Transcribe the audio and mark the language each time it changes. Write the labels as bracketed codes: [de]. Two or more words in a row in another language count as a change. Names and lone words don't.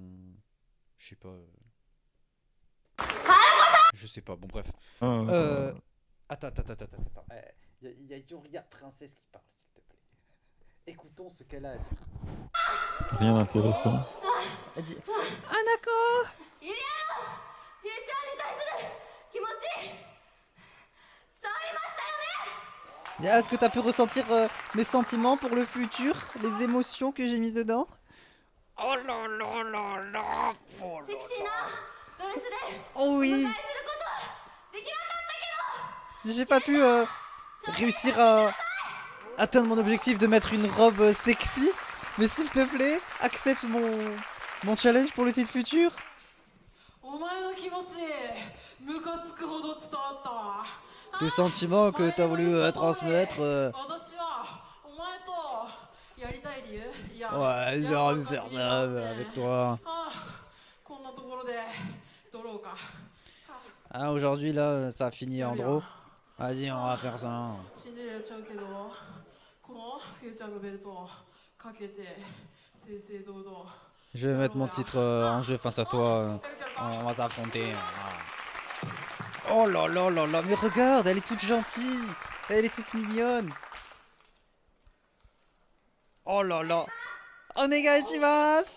[fr] Je sais pas. Je sais pas, bon, bref. Euh, Ah, attends. Il y a Yuria Princesse qui parle, s'il te plaît. Écoutons ce qu'elle a à dire. rien d'intéressant. Elle dit Anako. [ja] ゆりあのゆうちゃんに対する気持ち伝わりましたよね。 [fr] Est-ce que tu as pu ressentir mes sentiments pour le futur, les émotions que j'ai mises dedans? Oh là là là là. Oh [ja] セクシーなドレスで oh お迎えす [fr] oui. [ja] ることはできなかったけど [fr] J'ai pas pu réussir à atteindre mon objectif de mettre une robe sexy. Mais s'il te plaît, accepte mon challenge pour le titre futur. [ja] お前の気持ちムカつくほど伝わったわ [fr] Tes sentiments que tu as voulu transmettre. [ja] 私はお前とやりたい理由いや [fr] Ouais, [ja] や [fr] j'ai [ja] ら [fr] envie [ja] な [fr] de [ja] かった [fr] faire [ja] 理由があって [fr] ça avec toi. [ja] こんなところで撮ろうか [fr] Ah, aujourd'hui, là, ça a fini en [ja] やる [fr] draw. [ja] よ [fr] Vas-y, on va faire ça. [ja] 信じられちゃうけどこのゆうちゃんのベルトをかけて正々堂々 [fr] Je vais mettre mon titre en jeu face à toi. On va s'affronter. Oh là là là là, mais regarde, elle est toute gentille. Elle est toute mignonne. Oh là là. Onegaishimasu.